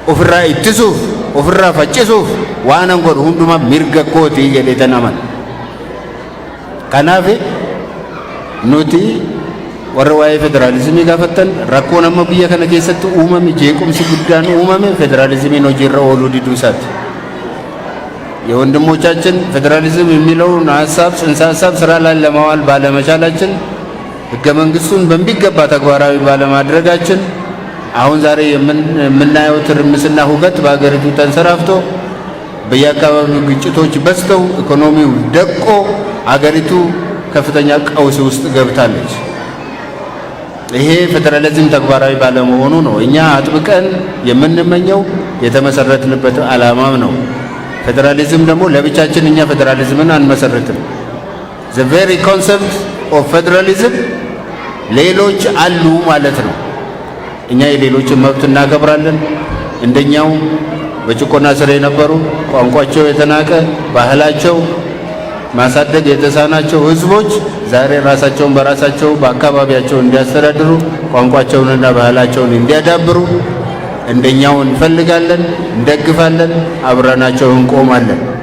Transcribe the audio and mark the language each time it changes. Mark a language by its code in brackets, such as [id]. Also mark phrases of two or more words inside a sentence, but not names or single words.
[om] ofirraa ittisuuf ofirraa faccisuuf waan an godhu hundumaa mirga kootii jedheetan aman. Kanaaf nuti warra waa'ee federaalizimii gaafattan rakkoon amma biyya kana keessatti uumame jeequmsi guddaan uumame federaalizimiin hojiirra ooluu diduu isaati። [am] የወንድሞቻችን ፌዴራሊዝም የሚለውን ሀሳብ ጽንሰ ሀሳብ ስራ ላይ ለማዋል ባለመቻላችን ህገ መንግስቱን በሚገባ ተግባራዊ ባለማድረጋችን አሁን ዛሬ የምናየው ትርምስና ሁከት በአገሪቱ ተንሰራፍቶ በየአካባቢው ግጭቶች በዝተው ኢኮኖሚው ደቆ አገሪቱ ከፍተኛ ቀውስ ውስጥ ገብታለች። ይሄ ፌዴራሊዝም ተግባራዊ ባለመሆኑ ነው እኛ አጥብቀን የምንመኘው የተመሰረትንበት ዓላማም ነው። ፌዴራሊዝም ደግሞ ለብቻችን እኛ ፌዴራሊዝምን አንመሰርትም። [en] the very concept of federalism [am] ሌሎች አሉ ማለት ነው። እኛ የሌሎችን መብት እናከብራለን። እንደኛው በጭቆና ስር የነበሩ ቋንቋቸው የተናቀ ባህላቸው ማሳደግ የተሳናቸው ህዝቦች ዛሬ ራሳቸውን በራሳቸው በአካባቢያቸው እንዲያስተዳድሩ ቋንቋቸውንና ባህላቸውን እንዲያዳብሩ እንደኛው እንፈልጋለን፣ እንደግፋለን፣ አብረናቸው እንቆማለን።